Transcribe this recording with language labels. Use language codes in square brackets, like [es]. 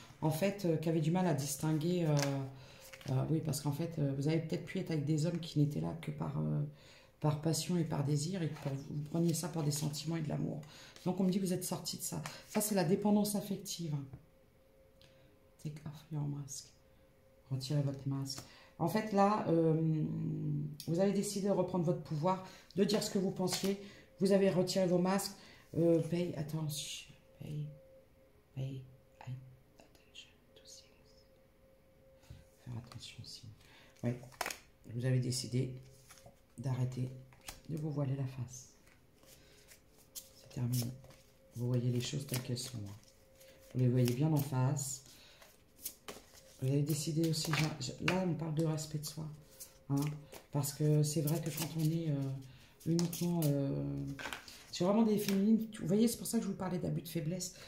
[fr] En fait, qui avaient du mal à distinguer... oui, parce qu'en fait, vous avez peut-être pu être avec des hommes qui n'étaient là que par passion et par désir, et que vous preniez ça pour des sentiments et de l'amour. Donc, on me dit que vous êtes sorti de ça. Ça, c'est la dépendance affective. [en] Take off your mask. [fr] Retirez votre masque. En fait, là, vous avez décidé de reprendre votre pouvoir, de dire ce que vous pensiez. Vous avez retiré vos masques. [en] Pay attention. Pay attention to things. [fr] Faire attention aussi. Oui, vous avez décidé d'arrêter de vous voiler la face. C'est terminé. Vous voyez les choses telles qu'elles sont. Vous les voyez bien en face. Vous avez décidé aussi, là on parle de respect de soi, hein, parce que c'est vrai que quand on est uniquement, c'est vraiment des féminines, vous voyez, c'est pour ça que je vous parlais d'abus de faiblesse.